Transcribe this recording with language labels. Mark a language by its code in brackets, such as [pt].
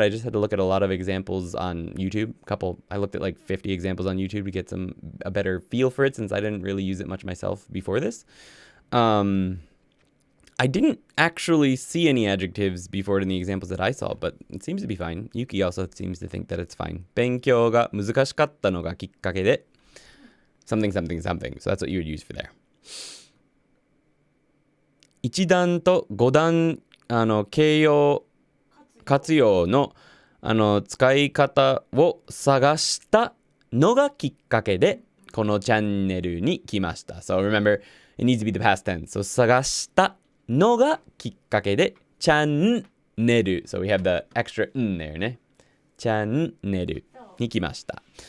[en] I just had to look at a lot of examples on YouTube. I looked at like 50 examples on YouTube to get a better feel for it since I didn't really use it much myself before this. I didn't actually see any adjectives before it in the examples that I saw, but it seems to be fine. Yuki also seems to think that it's fine. [ja] 勉強が難しかったのがきっかけで [en] something. So that's what you would use for there. [ja] 一段と五段形容活用の使い方を探したのがきっかけでこのチャンネルに来ました。 [en] So remember, it needs to be the past tense. [ja] So 探したのがきっかけでチャンネル. [en] So we have the extra n there ね。 [ja] チャンネルに来ました。